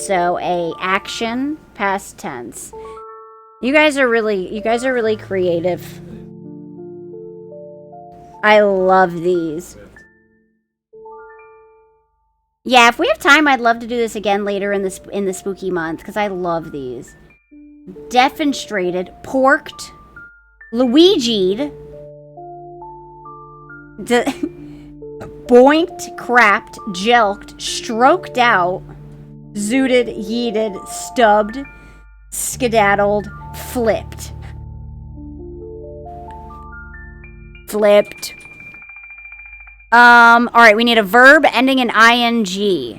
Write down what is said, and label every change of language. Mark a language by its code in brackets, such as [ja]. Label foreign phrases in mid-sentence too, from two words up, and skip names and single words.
[en] So a action past tense. You guys are really creative. I love these. Yeah, if we have time, I'd love to do this again later in the spooky month because I love these. Defenestrated, porked, Luigi'd, boinked, crapped, jelked, stroked out, zooted, yeeted, stubbed, skedaddled, flipped. Flipped. Alright, we need a verb ending in ing.